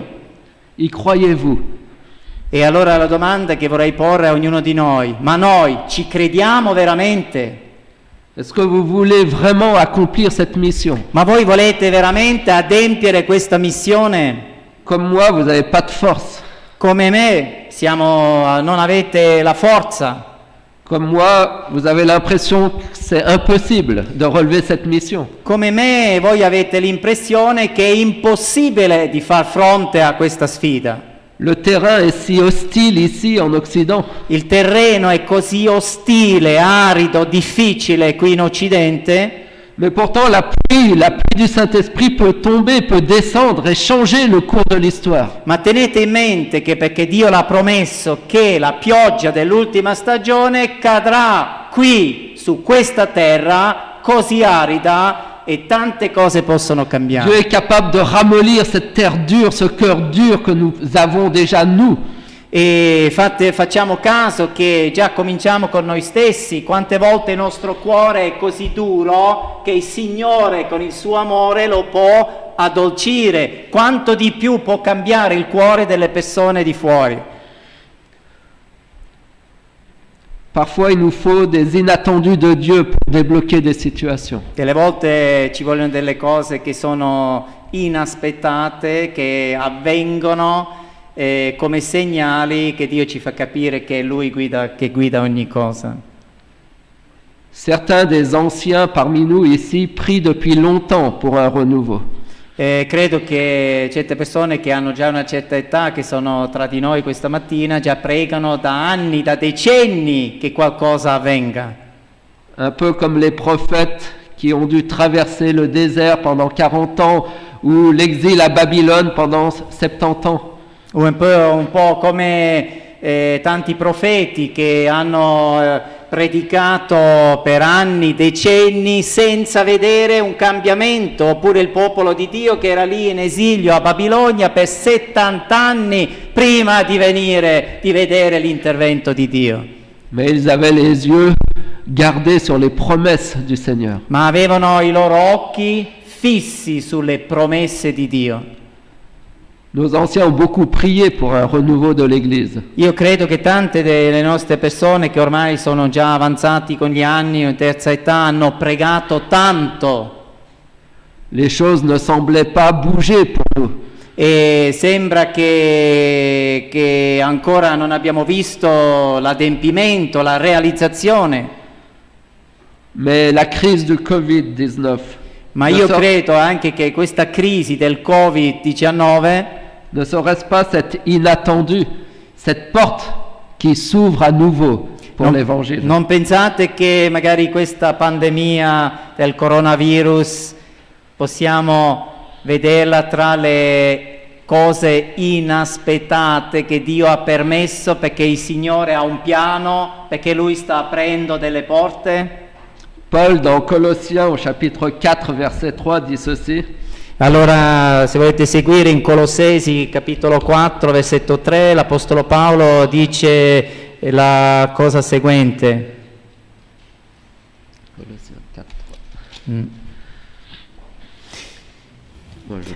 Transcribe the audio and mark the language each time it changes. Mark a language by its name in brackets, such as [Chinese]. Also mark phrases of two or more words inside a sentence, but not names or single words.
[French] Y croyez-vous? [Italian] E allora la domanda che vorrei porre a ognuno di noi: ma noi ci crediamo veramente? [French] Est-ce que vous voulez vraiment accomplir cette mission? [Italian] Ma voi volete veramente adempiere questa missione? [French] Comme moi, vous n'avez pas de force. [Italian] Come me, non avete la forza. [French] Comme moi, vous avez l'impression que c'est impossible de relever cette mission. [Italian] Come me, voi avete l'impressione che è impossibile di far fronte a questa sfida. [French] Le terrain est si hostile ici en Occident. [Italian] Il terreno è così ostile, arido, difficile qui in Occidente. [French] Mais pourtant, la pluie du Saint-Esprit peut tomber, peut descendre et changer le cours de l'histoire. [Italian] Ma tenete in mente che perché Dio l'ha promesso che la pioggia dell'ultima stagione cadrà qui, su questa terra così arida, e tante cose possono [French] Dieu [Italian] cambiare. [French] est capable de ramollir cette terre dure, ce cœur dur que nous avons déjà nous. [Italian] E facciamo caso che già cominciamo con noi stessi, quante volte il nostro cuore è così duro che il Signore con il suo amore lo può addolcire, quanto di più può cambiare il cuore delle persone di fuori. [French] Parfois, il nous faut des inattendus de Dieu pour débloquer des situations. [Italian] Delle volte ci vogliono delle cose che sono inaspettate, che avvengono come segnali che Dio ci fa capire che è Lui che guida ogni cosa. [French] Certains des anciens parmi nous ici prient depuis longtemps pour un renouveau. [Italian] Credo che certe persone che hanno già una certa età, che sono tra di noi questa mattina, già pregano da anni, da decenni che qualcosa avvenga. [French] Un peu comme les prophètes qui ont dû traverser le désert pendant 40 ans ou l'exil à Babylone pendant 70 ans. [Italian] Un po' come tanti profeti che hanno predicato per anni, decenni, senza vedere un cambiamento, oppure il popolo di Dio che era lì in esilio a Babilonia per 70 anni prima di vedere l'intervento di Dio. [French] Mais ils avaient les yeux gardés sur les promesses du Seigneur. [Italian] Ma avevano i loro occhi fissi sulle promesse di Dio. [French] Nos anciens ont beaucoup prié pour un renouveau de l'Église. [Italian] Io credo che tante delle nostre persone che ormai sono già avanzati con gli anni, in terza età, hanno pregato tanto. [French] Les choses ne semblaient pas bouger pour nous. [Italian] E sembra che ancora non abbiamo visto l'adempimento, la realizzazione. [French] Mais la crise du Covid-19 [Italian] Ma io credo anche che questa crisi del Covid-19 [French] ne serait-ce pas cet inattendu, cette porte qui s'ouvre à nouveau pour l'Évangile. [Italian] Non pensate che magari questa pandemia del coronavirus possiamo vederla tra le cose inaspettate che Dio ha permesso perché il Signore ha un piano, perché Lui sta aprendo delle porte? [French] Paul, dans Colossiens, au chapitre 4, verset 3, dit ceci. [Italian] Allora, se volete seguire in Colossesi, capitolo 4, versetto 3, l'Apostolo Paolo dice la cosa seguente. [French] Colossiens 4, 3.